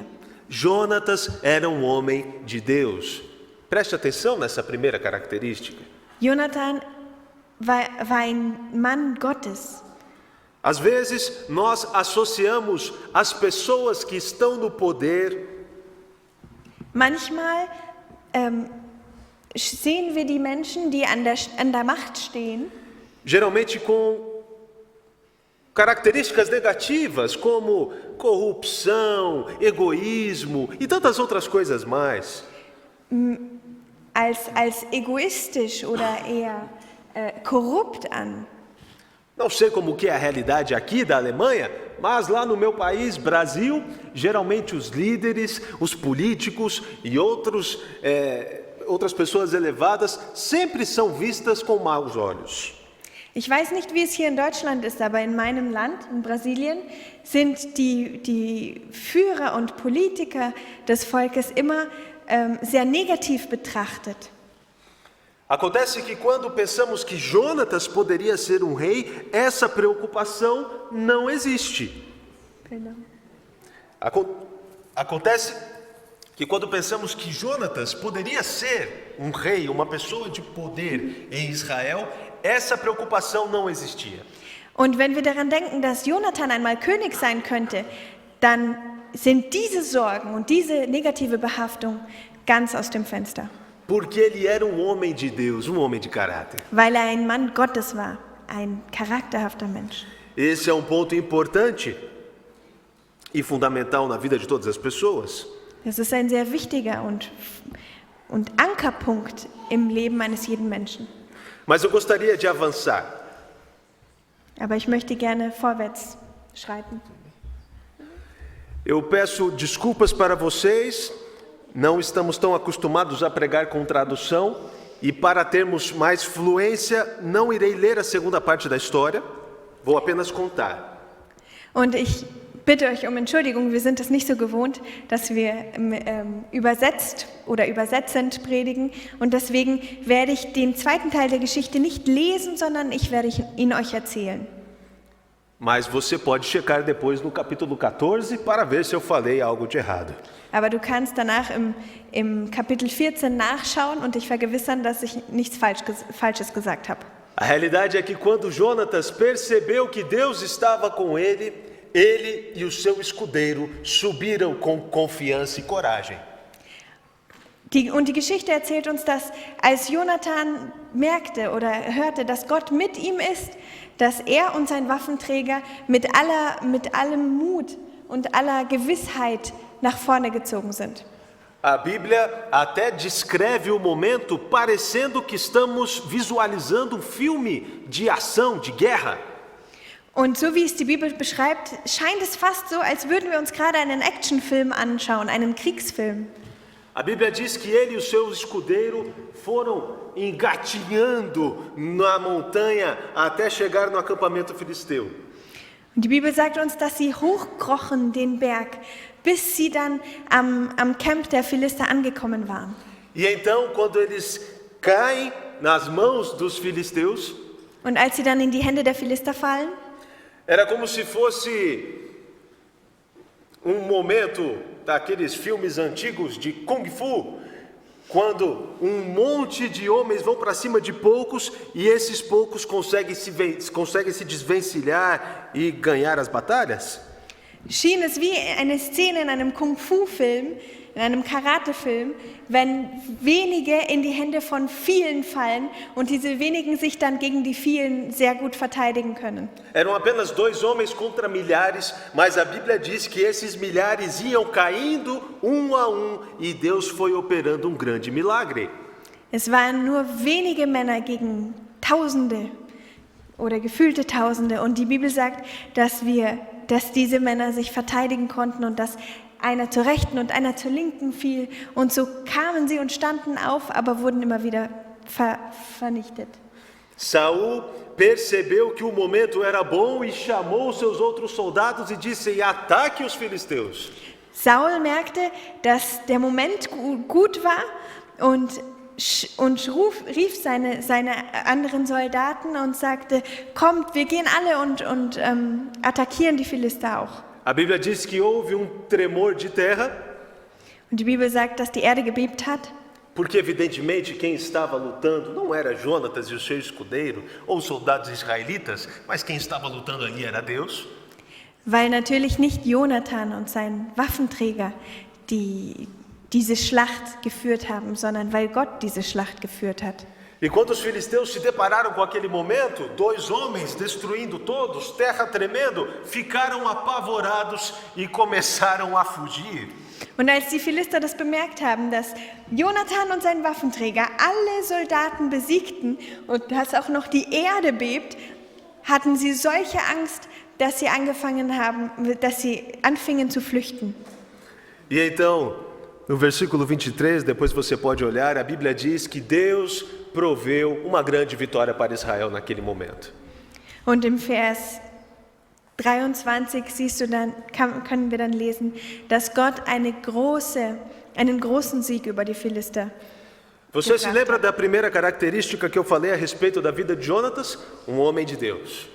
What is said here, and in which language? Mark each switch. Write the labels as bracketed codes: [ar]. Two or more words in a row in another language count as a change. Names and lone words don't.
[pt] Jonatas era um homem de Deus. Preste atenção nessa primeira característica. [de] Jonathan war ein Mann Gottes. [pt] Às vezes, nós associamos as pessoas que estão no poder [de] Manchmal sehen wir die Menschen, die an der Macht stehen, [pt] geralmente com características negativas, como corrupção, egoísmo e tantas outras coisas mais. [de] als egoistisch oder eher korrupt an. [pt] Não sei como que é a realidade aqui da Alemanha, mas lá no meu país, Brasil, geralmente os líderes, os políticos e outras pessoas elevadas sempre são vistas com maus olhos. [de] Ich weiß nicht, wie es hier in Deutschland ist, aber in meinem Land, in Brasilien, sind die Führer und Politiker des Volkes immer sehr negativ betrachtet. [pt] Acontece que quando pensamos que Jonatas poderia ser um rei, essa preocupação não existe. Perdão. Acontece que quando pensamos que Jonatas poderia ser um rei, uma pessoa de poder em Israel, essa preocupação não existia. [de] Und wenn wir daran denken, dass Jonathan einmal König sein könnte, dann sind diese Sorgen und diese negative Behaftung ganz aus dem Fenster. [pt] Porque ele era um homem de Deus, um homem de caráter. [de] Weil ein Mann Gottes war, ein charakterhafter Mensch. [pt] Esse é um ponto importante e fundamental na vida de todas as pessoas. [de] Das ist ein sehr wichtiger und Ankerpunkt im Leben eines jeden Menschen. [pt] Mas eu gostaria de avançar. [de] Aber ich möchte gerne vorwärts schreiten. [pt] Eu peço desculpas para vocês, não estamos tão acostumados a pregar com tradução e para termos mais fluência, não irei ler a segunda parte da história, vou apenas contar. [de] Und ich bitte euch um Entschuldigung, wir sind es nicht so gewohnt, dass wir übersetzt oder übersetzend predigen und deswegen werde ich den zweiten Teil der Geschichte nicht lesen, sondern ich werde ihn euch erzählen. [pt] Mas você pode checar depois no capítulo 14 para ver se eu falei algo de errado. [de] Aber du kannst danach im Kapitel 14 nachschauen und dich vergewissern, dass ich nichts Falsches gesagt habe. [pt] A realidade é que quando Jonatas percebeu que Deus estava com ele e o seu escudeiro subiram com confiança e coragem. [de] Und die Geschichte erzählt uns, dass als Jonathan merkte oder hörte, dass Gott mit ihm ist, dass er und sein Waffenträger mit allem Mut und aller Gewissheit nach vorne gezogen sind. [pt] A Bíblia até descreve o momento parecendo que estamos visualizando um filme de ação, de guerra. [de] Und so wie es die Bibel beschreibt, scheint es fast so, als würden wir uns gerade einen Actionfilm anschauen, einen Kriegsfilm. [pt] A Bíblia diz que ele e o seu escudeiro foram engatinhando na montanha até chegar no acampamento filisteu. [de] Und die Bibel sagt uns, dass sie hochkrochen den Berg, bis sie dann am Camp der Philister angekommen waren. [pt] E então, quando eles caem nas mãos dos filisteus, [de] Und als sie dann in die Hände der Philister fallen, [pt] era como se fosse um momento daqueles filmes antigos de Kung Fu, quando um monte de homens vão para cima de poucos e esses poucos conseguem se desvencilhar e ganhar as batalhas. [de] schien es wie eine Szene in einem Kung-Fu-Film, in einem Karate-Film, wenn wenige in die Hände von vielen fallen und diese wenigen sich dann gegen die vielen sehr gut verteidigen können. [pt] Eram apenas 2 homens contra milhares, mas a Bíblia diz que esses milhares iam caindo um a um e Deus foi operando um grande milagre. [de] Es waren nur wenige Männer gegen Tausende oder gefühlte Tausende und die Bibel sagt, dass diese Männer sich verteidigen konnten und dass einer zur Rechten und einer zur Linken fiel und so kamen sie und standen auf, aber wurden immer wieder vernichtet. [pt] Saul percebeu que o momento era bom e chamou seus outros soldados e disse: ataque os filisteus. [de] Saul merkte, dass der Moment gut war und rief seine anderen Soldaten und sagte: Kommt, wir gehen alle und attackieren die Philister auch. [pt] A Bíblia diz que houve tremor de terra, [de] Und die Bibel sagt, dass die Erde gebebt hat. [pt] porque evidentemente quem estava lutando não era Jonatas e o seu escudeiro, ou soldados israelitas, mas quem estava lutando ali era Deus. [de] Weil natürlich nicht Jonathan und sein Waffenträger diese Schlacht geführt haben, sondern weil Gott diese Schlacht geführt hat. [pt] E quando os filisteus se depararam com aquele momento, 2 homens destruindo todos, terra tremendo, ficaram apavorados e começaram a fugir. [de] Und als die Philister das bemerkt haben, dass Jonathan und sein Waffenträger alle Soldaten besiegten und dass auch noch die Erde bebt, hatten sie solche Angst, dass sie anfingen zu flüchten. [pt] E então, no versículo 23, depois você pode olhar, a Bíblia diz que Deus proveu uma grande vitória para Israel naquele momento. [de] Und im Vers 23 können wir dann lesen, dass Gott einen großen Sieg über die Philister. [pt] Você se lembra da primeira característica que eu falei a respeito da vida de Jonatas? Homem de Deus.